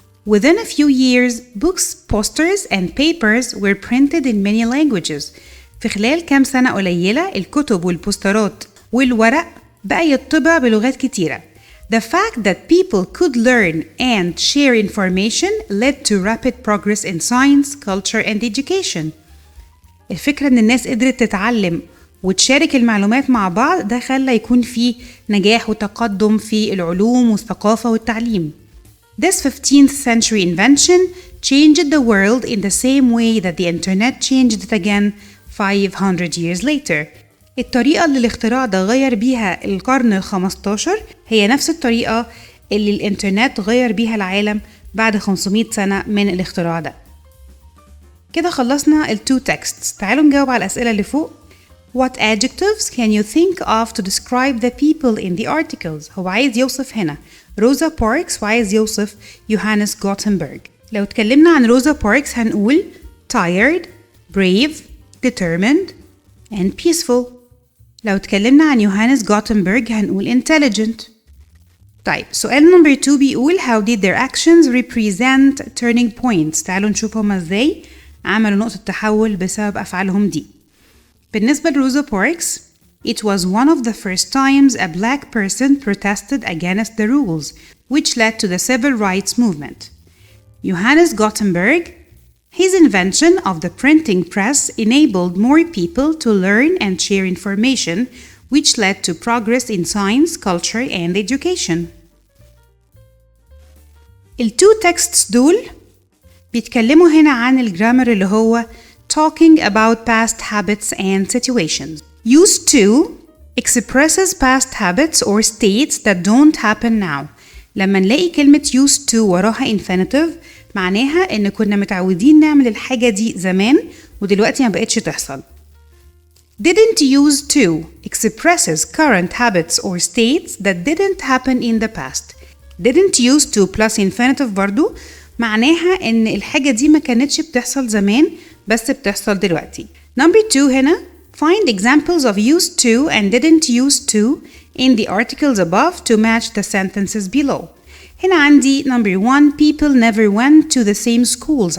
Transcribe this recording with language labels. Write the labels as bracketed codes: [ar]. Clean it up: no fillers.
[en] Within a few years, books, posters, and papers were printed in many languages. [ar] في خلال كام سنة قليلة الكتب والبوسترات والورق بقى يطبع بلغات كتيرة. [en] The fact that people could learn and share information led to rapid progress in science, culture, and education. [ar] الفكرة إن الناس قدرت تتعلم وتشارك المعلومات مع بعض ده خلى يكون فيه نجاح وتقدم في العلوم والثقافة والتعليم. [en] This 15th century invention changed the world in the same way that the internet changed it again 500 years later. [ar] الطريقة اللي الاختراع ده غير بيها القرن ال15 هي نفس الطريقة اللي الانترنت غير بيها العالم بعد 500 سنة من الاختراع ده. كده خلصنا ال [en] two texts. [ar] تعالوا نجاوب على الأسئلة اللي فوق. [en] What adjectives can you think of to describe the people in the articles؟ [ar] هو عايز يوصف هنا روزا باركس وعايز يوصف يوهانس جوتنبرج. لو اتكلمنا عن روزا باركس هنقول [en] tired, brave, determined, and peaceful. [ar] لو اتكلمنا عن يوهانس جوتنبرج هنقول intelligent. طيب سؤال نمبر 2 بيقول [en] how did their actions represent turning points؟ [ar] تعالوا نشوف هما ازاي عملوا نقطة تحول بسبب أفعالهم دي. بالنسبة لروزا باركس [en] it was one of the first times a black person protested against the rules which led to the civil rights movement. Johannes Gutenberg, his invention of the printing press enabled more people to learn and share information which led to progress in science, culture and education. [ar] ال two texts دول بيتكلموا هنا عن الجرامر اللي هو [en] talking about past habits and situations. Used to expresses past habits or states that don't happen now. [ar] لما نلاقي كلمة used to وراها infinitive معناها إن كنا متعودين نعمل الحاجة دي زمان ودلوقتي ما بقتش تحصل. [en] Didn't use to expresses current habits or states that didn't happen in the past. Didn't use to plus infinitive [ar] برضو معناها إن الحاجة دي ما كانتش بتحصل زمان بس بتحصل دلوقتي. [en] Number 2 هنا find examples of used to and didn't use to in the articles above to match the sentences below. [ar] هنا عندي [en] number 1 people never went to the same schools.